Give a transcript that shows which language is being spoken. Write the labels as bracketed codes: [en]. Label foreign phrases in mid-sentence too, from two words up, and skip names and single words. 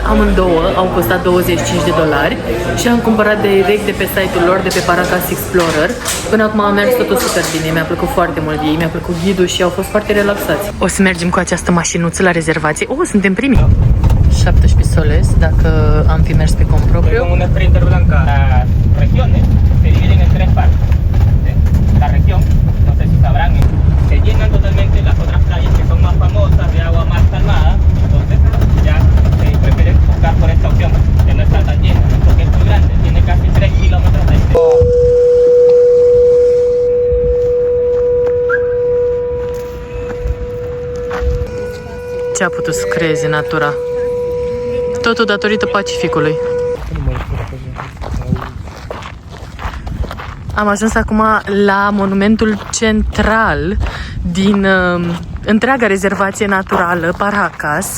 [ro] Amândouă au costat $25 și am cumpărat direct de pe site-ul lor, de pe Paracas Explorer. Până acum a mers totul super bine, mi-a plăcut foarte mult ei, mi-a plăcut ghidul și au fost foarte relaxați. O să mergem cu această mașinuță la rezervație. Suntem primii! 17 soles, dacă am fi mers pe cont propriu. [es] Con una Sprinter blanca, las regiones se dividen en tres partes. La región, no sé si sabrán, se llenan totalmente las otras playas que son más famosas, de agua más calmada, entonces ya prefieren buscar por esta opción, que no está tan llena, porque es muy grande, tiene casi 3 kilómetros de extensión. [ro] Ce a putut să creeze natura? Totul datorită Pacificului. Am ajuns acum la monumentul central din întreaga rezervație naturală Paracas.